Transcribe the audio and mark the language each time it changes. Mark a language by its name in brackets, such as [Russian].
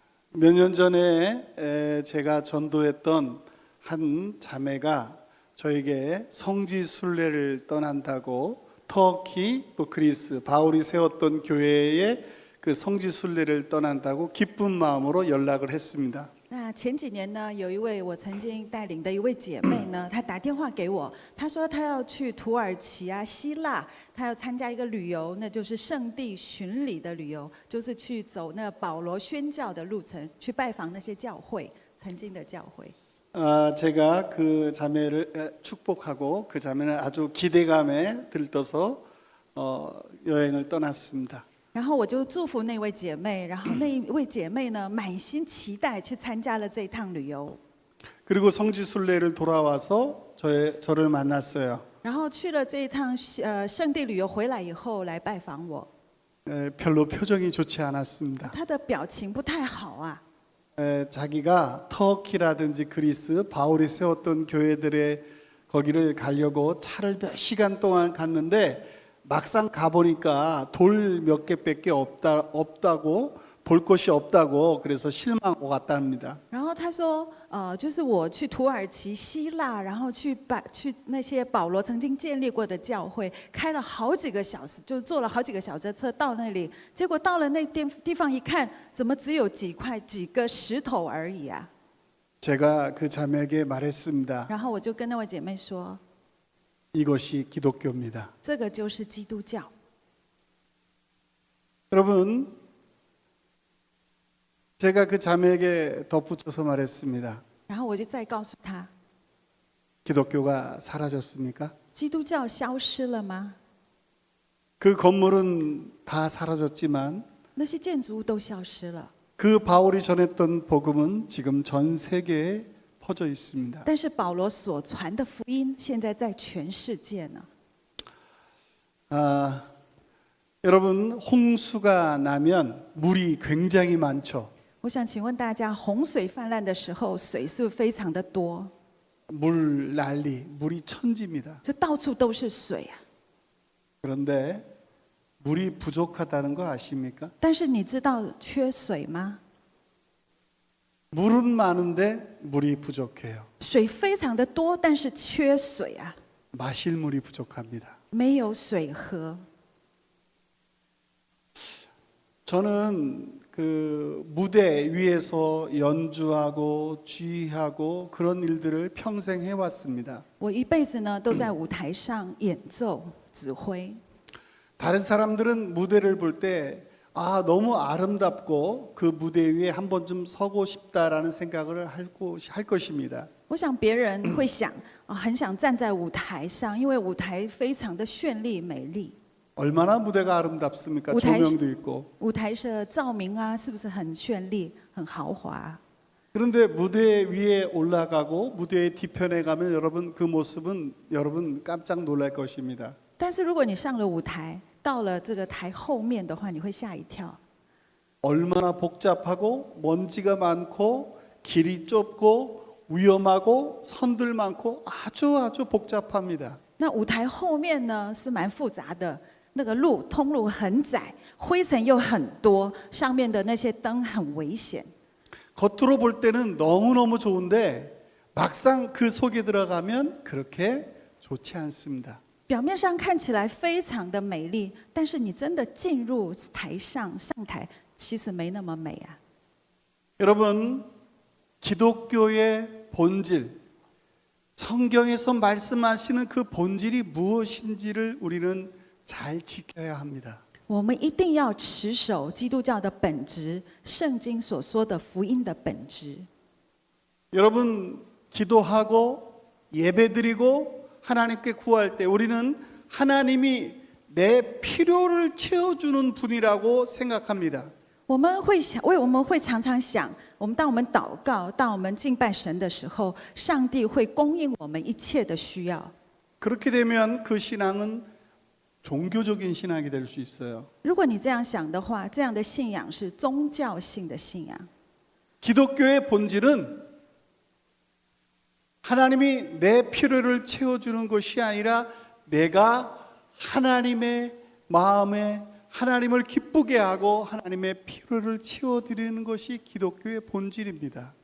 [Korean] 몇 년 전에 제가 전도했던 한 자매가 저에게 성지 순례를 떠난다고 터키 또 그리스 바울이 세웠던 교회에 그 성지 순례를 떠난다고 기쁜 마음으로 연락을 했습니다. [Chinese] 那前几年呢，有一位我曾经带领的一位姐妹呢，她打电话给我，她说她要去土耳其啊、希腊，她要参加一个旅游，那就是圣地巡礼的旅游，就是去走那保罗宣教的路程，去拜访那些教会，曾经的教会。 [Korean] 제가 그 자매를 축복하고 그 자매는 아주 기대감에 들떠서 여행을 떠났습니다. [Chinese] 然后我就祝福那位姐妹，然后那一位姐妹呢，满心期待去参加了这一趟旅游。 [Korean] 그리고 성지 순례를 돌아와서 저를 만났어요. [Chinese] 然后去了这一趟圣地旅游回来以后来拜访我， [Korean] 별로 표정이 좋지 않았습니다. [Chinese] 她的表情不太好啊。 [Korean] 자기가 터키라든지 그리스 바울이 세웠던 교회들의 거기를 가려고 차를 몇 시간 동안 갔는데 막상 가보니까 돌 몇 개밖에 없다고 볼 곳이 없다고 그래서 실망하고 갔답니다. [Chinese] 然后她说，就是我去土耳其、希腊，然后去那些保罗曾经建立过的教会，开了好几个小时，就坐了好几个小时的车到那里，结果到了那地方一看，怎么只有几个石头而已啊？ [Korean] 제가 그 자매에게 말했습니다. [Chinese] 然后我就跟那位姐妹说， [Korean] 이것이 기독교입니다. [Chinese] 这个就是基督教。 [Korean] 여러분, 제가 그 자매에게 덧붙여서 말했습니다. [Chinese] 然后我就再告诉她， [Korean] 기독교가 사라졌습니까? [Chinese] 基督教消失了吗？ [Korean] 그 건물은 다 사라졌지만 [Chinese] 那些建筑物都消失了， [Korean] 그 바울이 전했던 복음은 지금 전 세계에 퍼져 있습니다. [Chinese] 但是保罗所传的福音现在在全世界呢。 [Korean] 여러분, 홍수가 나면 물이 굉장히 많죠. [Chinese] 我想请问大家，洪水泛滥的时候，水是不是非常的多？ [Korean] 물 난리, 물이 천지입니다. [Chinese] 这到处都是水啊！ [Korean] 그런데 물이 부족하다는 거 아십니까? [Chinese] 但是你知道缺水吗？ [Korean] 물은 많은데 물이 부족해요. [Chinese] 水非常的多，但是缺水啊， [Korean] 마실 물이 부족합니다. [Chinese] 没有水喝。 [Korean] 저는 그 무대 위에서 연주하고 지휘하고 그런 일들을 평생 해왔습니다. [Chinese] 我一辈子呢都在舞台上演奏、指挥。 [Korean] 다른 사람들은 무대를 볼 때 너무 아름답고 그 무대 위에 한 번쯤 서고 싶다라는 생각을 할 것입니다. [Chinese] 我想别人会想，很想站在舞台上，因为舞台非常的绚丽美丽。 [Korean] 얼마나 무대가 아름답습니까? 우타이- 조명도 있고. [Chinese] 舞台的照明啊，是不是很绚丽、很豪华？ [Korean] 그런데 무대 위에 올라가고 무대 뒤편에 가면 여러분 그 모습은 여러분 깜짝 놀랄 것입니다. [Chinese] 但是如果你上了舞台，到了这个台后面的话，你会吓一跳。 [Korean] 얼마나 복잡하고 먼지가 많고 길이 좁고 위험하고 선들 많고 아주 복잡합니다. [Chinese] 那舞台后面呢是蛮复杂的，那个通路很窄，灰尘又很多，上面的那些灯很危险。 [Korean] 겉으로 볼 때는 너무너무 좋은데 막상 그 속에 들어가면 그렇게 좋지 않습니다. [Chinese] 表面上看起来非常的美丽，但是你真的进入台上台，其实没那么美啊。 [Korean] 여러분, 기독교의 본질, 성경에서 말씀하시는 그 본질이 무엇인지를 우리는 잘 지켜야 합니다. [Chinese] 我们一定要持守基督教的本质，圣经所说的福音的本质。 [Korean] 여러분, 기도하고 예배드리고 하나님께 구할 때 우리는 하나님이 내 필요를 채워주는 분이라고 생각합니다. [Chinese] 我们会常常想，当我们祷告、当我们敬拜神的时候，上帝会供应我们一切的需要。 [Korean] 그렇게 되면 그 신앙은 종교적인 신앙이 될 수 있어요. [Chinese] 如果你这样想的话，这样的信仰是宗教性的信仰。 [Korean] 기독교의 본질은 하나님이 내 필요를 채워주는 것이 아니라 내가 하나님의 마음에 하나님을 기쁘게 하고 하나님의 필요를 채워드리는 것이 기독교의 본질입니다.